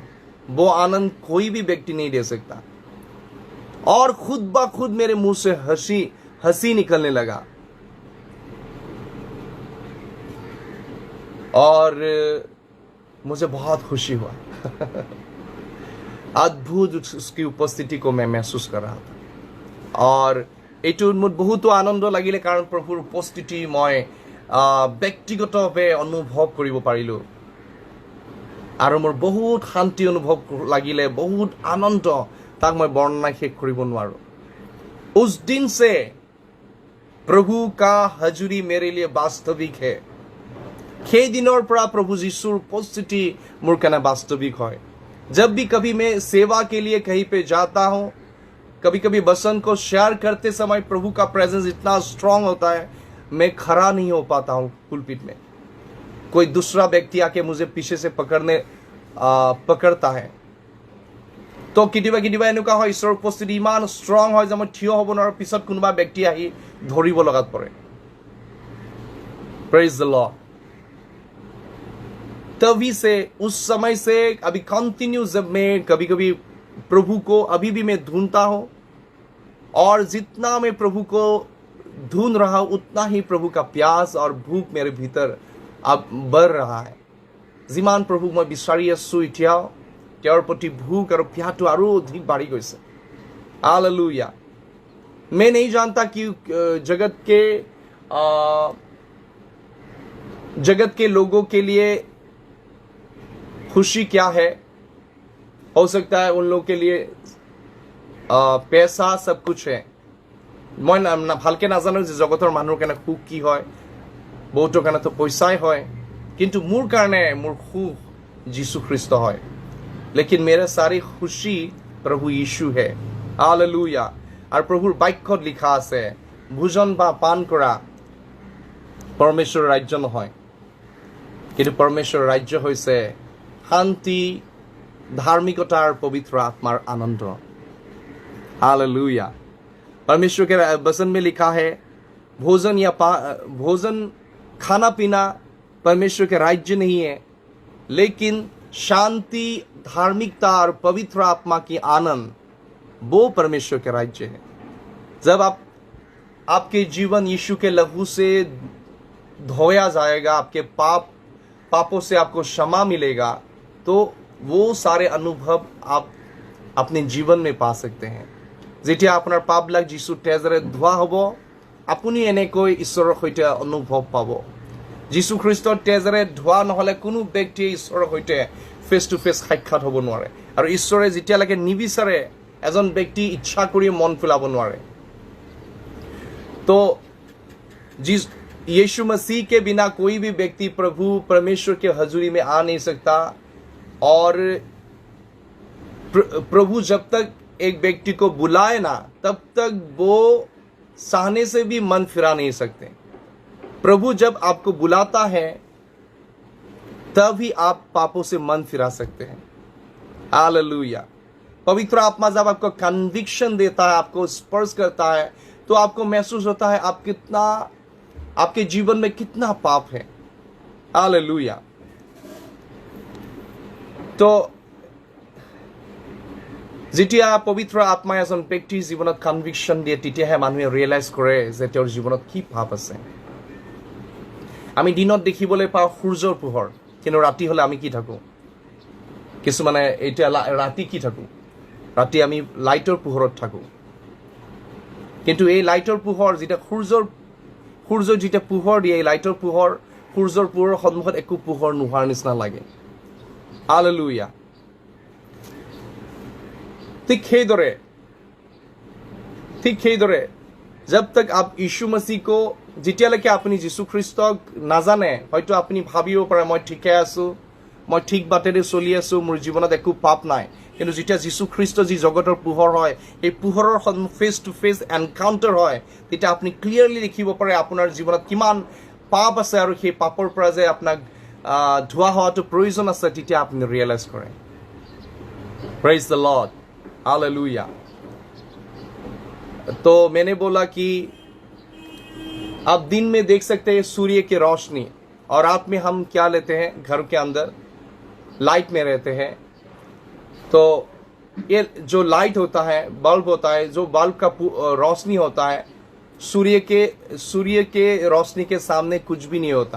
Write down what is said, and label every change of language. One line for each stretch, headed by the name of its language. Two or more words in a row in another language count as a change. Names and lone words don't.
Hindi: वो आनंद कोई भी व्यक्ति नहीं दे सकता, और खुद ब खुद मेरे मुंह से हंसी निकलने लगा, और मुझे बहुत खुशी हुआ। अद्भुत उसकी उपस्थिति को मैं महसूस कर रहा था, और
Assamese: এইটো মোৰ বহুতো আনন্দ লাগিলে, কাৰণ প্ৰভুৰ উপস্থিতি মই ব্যক্তিগতভাৱে অনুভৱ কৰিব পাৰিলোঁ। আৰু মোৰ বহুত শান্তি অনুভৱ লাগিলে, বহুত আনন্দ, তাক মই বৰ্ণনা শেষ কৰিব নোৱাৰো।
Hindi: उस दिन से प्रभु का हजूरी मेरे लिए वास्तविक है।
Assamese: সেই দিনৰ পৰা প্ৰভু যীশুৰ উপস্থিতি মোৰ কাৰণে वास्तविक হয়।
Hindi: जब भी कभी मैं सेवा के लिए कहीं पे जाता हूं, कभी कभी वचन को शेयर करते समय प्रभु का प्रेजेंस इतना स्ट्रांग होता है, मैं खड़ा नहीं हो पाता हूं पुलपिट में। कोई दूसरा व्यक्ति आके मुझे पीछे से पकड़ता है।
Assamese: तो কেতিয়াবা কেতিয়াবা এনেকুৱা হয়, ঈশ্বৰৰ উপস্থিতি ইমান ষ্ট্ৰং হয় যে মই থিয় হ'ব নোৱাৰো, পিছত কোনোবা ব্যক্তি আহি ধৰিব লগাত পৰে।
English: praise the Lord.
Hindi: तभी से उस समय से अभी कंटिन्यू जब मैं कभी कभी प्रभु को अभी भी मैं ढूंढता हूं, और जितना मैं प्रभु को ढूंढ रहा हूं उतना ही प्रभु का प्यास और भूख मेरे भीतर अब बढ़ रहा है।
Assamese: যিমান প্ৰভু মই বিচাৰি আছো, এতিয়াও তেওঁৰ প্ৰতি ভোক আৰু প্যাহটো আৰু অধিক বাঢ়ি গৈছে।
Hindi: हालेलुया। मैं नहीं जानता कि जगत के लोगों के लिए खुशी क्या है। हो सकता है उन लोगों के लिए पैसा सब कुछ है।
Assamese: मैं ভালকে নাজানো যে জগতৰ মানুহৰ কাৰণে সুখ কি হয়। বহুতৰ কাৰণে তো পইচাই হয়, কিন্তু মোৰ কাৰণে মোৰ সুখ যীশু খ্ৰীষ্ট হয়।
Hindi: लेकिन मेरा सारी खुशी प्रभु यीशु है।
Assamese: হালেলুয়া। আৰু প্ৰভুৰ বাক্যত লিখা আছে, ভোজন বা পান কৰা পৰমেশ্বৰ ৰাজ্য নহয়, কিন্তু পৰমেশ্বৰ ৰাজ্য হৈছে শান্তি, ধাৰ্মিকতা আৰু পবিত্ৰ আত্মাৰ আনন্দ।
Hindi: हालेलुया। परमेश्वर के वचन में लिखा है, भोजन खाना पीना परमेश्वर के राज्य नहीं है, लेकिन शांति, धार्मिकता और पवित्र आत्मा की आनंद वो परमेश्वर के राज्य है। जब आपके जीवन यीशु के लहू से धोया जाएगा, आपके पापों से आपको क्षमा मिलेगा, तो वो सारे अनुभव आप अपने जीवन में पा सकते हैं।
Assamese: যেতিয়া আপোনাৰ পাপবিলাক যীশুৰ তেজেৰে ধোৱা হ'ব, আপুনি এনেকৈ ঈশ্বৰৰ সৈতে অনুভৱ পাব। যীশু খ্ৰীষ্টৰ তেজেৰে ধোৱা নহ'লে কোনো ব্যক্তিয়ে ঈশ্বৰৰ সৈতে
English: face to face
Assamese: সাক্ষাৎ হ'ব নোৱাৰে। আৰু ঈশ্বৰে যেতিয়ালৈকে নিবিচাৰে, এজন ব্যক্তি ইচ্ছা কৰি মন ফুলাব নোৱাৰে।
Hindi: तो यीशु मसीह के बिना कोई भी व्यक्ति प्रभु परमेश्वर के हजूरी में आ नहीं सकता। और प्रभु जब तक एक व्यक्ति को बुलाए ना, तब तक वो सहने से भी मन फिरा नहीं सकते। प्रभु जब आपको बुलाता है, तभी आप पापों से मन फिरा सकते हैं। हालेलुया। पवित्र आत्मा जब आपको कन्विक्शन देता है, आपको स्पर्श करता है, तो आपको महसूस होता है आपके जीवन में कितना पाप है। हालेलुया।
Assamese: तो যেতিয়া পবিত্ৰ আত্মাই এজন ব্যক্তিৰ জীৱনত কনভিকশ্যন দিয়ে, তেতিয়াহে মানুহে ৰিয়েলাইজ কৰে যে তেওঁৰ জীৱনত কি পাপ আছে। আমি দিনত দেখিবলৈ পাওঁ সূৰ্যৰ পোহৰ, কিন্তু ৰাতি হ'লে আমি কি থাকোঁ? কিছুমানে এতিয়া ৰাতি কি থাকোঁ? ৰাতি আমি লাইটৰ পোহৰত থাকোঁ। কিন্তু এই লাইটৰ পোহৰ যেতিয়া সূৰ্য যেতিয়া পোহৰ দিয়ে, এই লাইটৰ পোহৰ, সূৰ্যৰ পোহৰৰ সন্মুখত একো পোহৰ নোহোৱাৰ নিচিনা লাগে। হালেলুয়া। ঠিক সেইদৰে
Hindi: जब तक आप यीशु मसीह को,
Assamese: যেতিয়ালৈকে আপুনি যীশু খ্ৰীষ্টক নাজানে, হয়তো আপুনি ভাবিব পাৰে মই ঠিকে আছো, মই ঠিক বাটেৰে চলি আছো, মোৰ জীৱনত একো পাপ নাই। কিন্তু যেতিয়া যীশু খ্ৰীষ্ট যি জগতৰ পোহৰ হয়, এই পোহৰৰ
English: face to face encounter
Assamese: হয়, তেতিয়া আপুনি ক্লিয়াৰলি দেখিব পাৰে আপোনাৰ জীৱনত কিমান পাপ আছে, আৰু সেই পাপৰ পৰা যে আপোনাক ধোৱা হোৱাটো প্ৰয়োজন আছে, তেতিয়া আপুনি ৰিয়েলাইজ কৰে।
English: praise the Lord. हालेलुया।
Hindi: तो मैंने बोला कि आप दिन में देख सकते हैं सूर्य की रोशनी, और रात में हम क्या लेते हैं? घर के अंदर लाइट में रहते हैं। तो ये जो लाइट होता है, बल्ब होता है, जो बल्ब का रोशनी होता है, सूर्य के रोशनी के सामने कुछ भी नहीं होता।